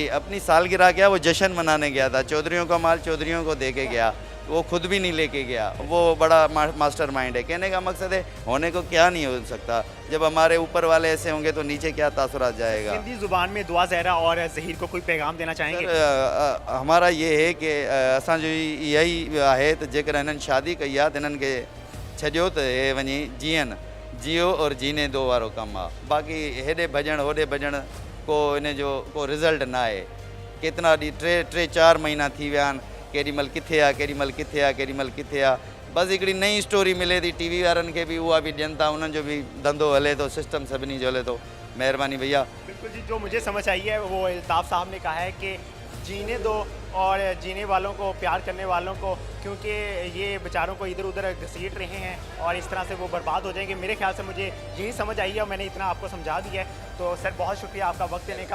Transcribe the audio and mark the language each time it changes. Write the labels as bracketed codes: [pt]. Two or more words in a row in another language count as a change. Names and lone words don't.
[ur] جی، اپنی سالگرہ کیا، وہ جشن منانے گیا تھا۔ چودھریوں کا مال چودھریوں کو دے کے گیا، وہ خود بھی نہیں لے کے گیا. وہ بڑا [en] master mind [ur] ہے. کہنے کا مقصد ہے ہونے کو کیا نہیں ہو سکتا۔ جب ہمارے اوپر والے ایسے ہوں گے تو نیچے کیا تاثرات جائے گا. ہندی زبان میں دعا زہرا اور ظہیر کو کوئی پیغام دینا چاہیں گے? ہمارا یہ ہے کہ [sd] असां जो यही आहे त जेकर हिननि शादी कई आहे त हिननि खे छॾियो त हे वञी जीअनि, [ur] جیو اور جینے دو [sd] वारो कमु आहे। बाक़ी हेॾे भॼण होॾे भॼण को इन जो को रिज़ल्ट न आहे। केतिरा ॾींहं टे चारि महीना थी विया आहिनि, केॾी महिल किथे आहे, केॾी महिल किथे आहे, केॾी महिल किथे आहे। बस हिकिड़ी नई स्टोरी मिले थी, टीवी वारनि खे बि उहा बि ॾियनि था, उन्हनि जो बि धंधो हले थो, सिस्टम सभिनी जो हले थो। महिरबानी भैया। [ur] بالکل جی، جو مجھے سمجھ آئی ہے وہ الطاف صاحب نے کہا ہے کہ جینے دو اور جینے والوں کو، پیار کرنے والوں کو، کیونکہ یہ بیچاروں کو ادھر ادھر گھسیٹ رہے ہیں اور اس طرح سے وہ برباد ہو جائیں گے. میرے خیال سے مجھے یہی سمجھ آئی ہے اور میں نے اتنا آپ کو سمجھا دیا ہے۔ تو سر بہت شکریہ آپ کا وقت دینے کا.